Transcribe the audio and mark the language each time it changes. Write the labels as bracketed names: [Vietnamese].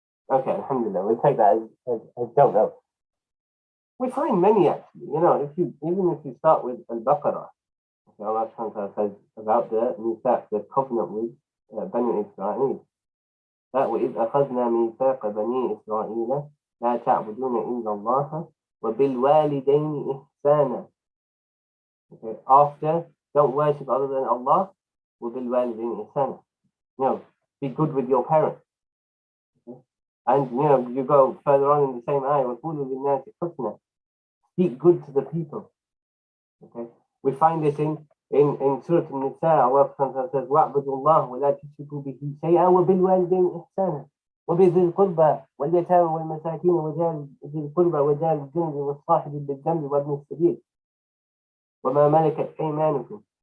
[English] Okay, alhamdulillah, we'll take that as don't know. We find many actually, even if you start with Al-Baqarah, okay, Allah says about the Mithaq, the covenant with Bani Israel. [Arabic] وإذ أخذنا ميثاق بني إسرائيل لا تعبدون إلا الله وبالوالدين إحسانا. [English] Okay, after, don't worship other than Allah, [Arabic] وبالوالدين إحسانا. [English] Be good with your parents. Okay? And you go further on in the same ayah, [Arabic] وَقُولُوا لِلنَّاسِ حُسْنًا. [English] Speak good to the people. Okay, we find this in Surah An-Nisa. Allah says, [Arabic] وَاعْبُدُوا اللَّهَ وَلَا تُشْرِكُوا بِهِ شَيْئًا وَبِالْوَالِدَيْنِ إِحْسَانًا وَبِذِي الْقُرْبَى وَالْيَتَامَى وَالْمَسَاكِينِ وَجَارِ ذِي الْقُرْبَى وَجَارِ الْجُنُبِ وَالصَّاحِبِ بِالْجَنبِ وَابْنِ السَّبِيلِ وَمَا مَلَكَتْ أَيْمَانُكُمْ.